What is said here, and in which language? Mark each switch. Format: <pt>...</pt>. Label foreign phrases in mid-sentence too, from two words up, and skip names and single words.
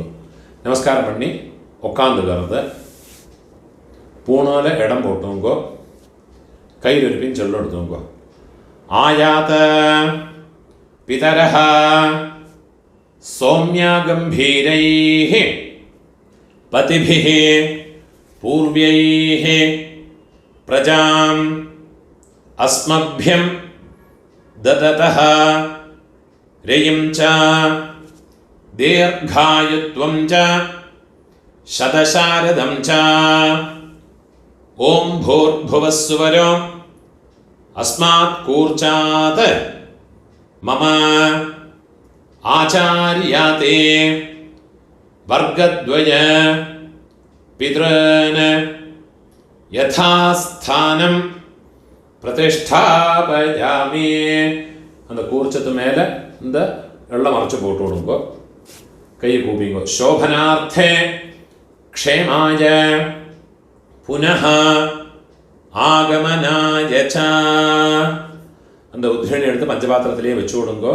<ta>நமஸ்காரம் பண்ணி உட்காந்துக்கிறது. பூணோல இடம் போட்டுங்கோ. கையிலிருப்பின்னு சொல்ல எடுத்துங்கோ.</ta> <sa>आयात पितरः सोम्याः गम्भीरैः पतिभिः पूर्व्यैः प्रजाम् अस्मभ्यं ददतः रयिं च दीर्घायुत्वं च शतशारदं च ॐ भूर्भुवः सुवरो अस्मात् कूर्चात् मम आचार्याते वर्गद्वय पितॄन् यथास्थानं प्रतिष्ठापयामि.</sa> <ta>அந்த கூர்ச்சத்து மேலே இந்த வெள்ளம் மறைச்சு போட்டு விடுங்கோ. கை கூப்பிங்கோ.</ta> <sa>शोभनार्थे क्षेमाय पुनः आगमनाय च.</sa> <ta>அந்த உத்ரணி எடுத்து பஞ்சபாத்திரத்திலேயே வச்சு விடுங்கோ.</ta>